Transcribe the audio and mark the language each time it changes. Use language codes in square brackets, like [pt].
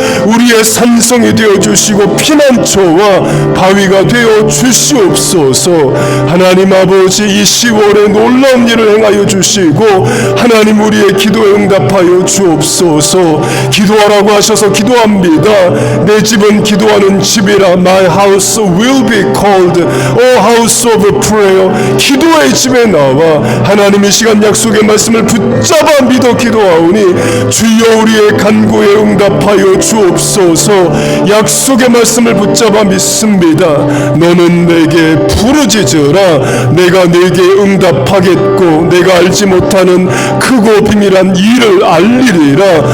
[ko] 우리의 산성이 되어주시고 피난처와 바위가 되어 주시옵소서. 하나님 아버지, 이 10월에 놀라운 일을 행하여 주시고 하나님 우리의 기도에 응답하여 주옵소서. 기도하라고 하셔서 기도합니다. 내 집은 기도하는 집이라. [en] My house will be called a house of prayer. [ko] 기도의 집에 나와 하나님의 시간 약속의 말씀을 붙잡아 믿어 기도하오니 주여 우리의 간구에 응답하여 주옵소서. 약속의 말씀을 붙잡아 믿습니다. 너는 내게 부르짖으라. 내가 내게 응답하겠고 내가 알지 못하는 크고 비밀한 일을 알리리라.